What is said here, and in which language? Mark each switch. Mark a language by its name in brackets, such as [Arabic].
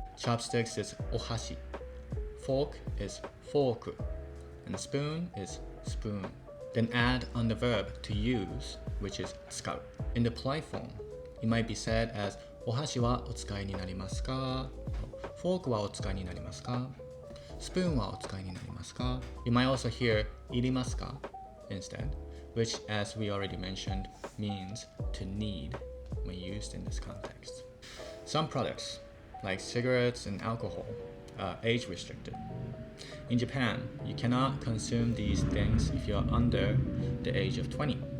[English] Chopsticks is ohashi, fork is fork, and spoon is spoon. Then add on the verb to use, which is [Japanese] 使う. [English] In the polite form, it might be said as [Japanese] お箸はお使いになりますか? フォークはお使いになりますか?スプーンはお使いになりますか? [English] You might also hear [Japanese] いりますか [English] instead, which, as we already mentioned, means to need when used in this context. Some products, like cigarettes and alcohol, are age restricted. In Japan, you cannot consume these things if you are under the age of 20.